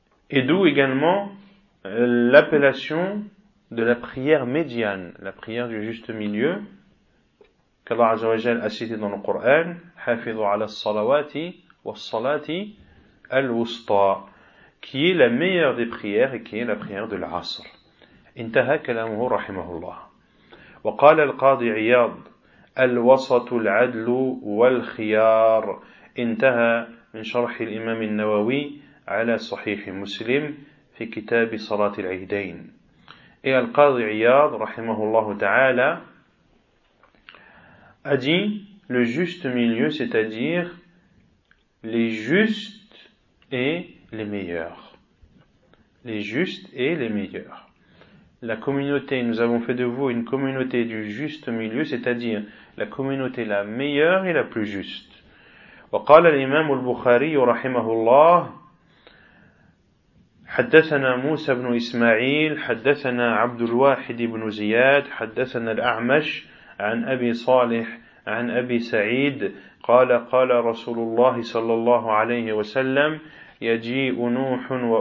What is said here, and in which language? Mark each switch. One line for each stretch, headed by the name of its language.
French: Et d'où également l'appellation de la prière médiane, la prière du juste milieu, qu'Allah
Arabic: Azza wa Jal
French: a cité dans le Coran,
Arabic: Hafidhu ala salawati wa salati al-wusta,
French: qui est la meilleure des prières et qui est la prière de l'Asr.
Arabic: Intaha kalamuhu rahimahullah. وقال القاضي عياض الوسط العدل والخيار انتهى من شرح الإمام النووي على صحيح مسلم في كتاب صلاة العيدين.
French: Et Al-Qadi Iyad,
Arabic: rahimahullah ta'ala,
French: a dit le juste milieu, c'est-à-dire les justes et les meilleurs. Les justes et les meilleurs. La communauté, nous avons fait de vous une communauté du juste milieu, c'est-à-dire la communauté la meilleure et la plus juste.
Arabic: وقال الإمام البخاري رحمه الله حدثنا موسى بن إسماعيل حدثنا عبد الواحد بن زياد حدثنا الأعمش عن أبي صالح عن أبي سعيد قال قال رسول الله صلى الله عليه وسلم يجيء نوح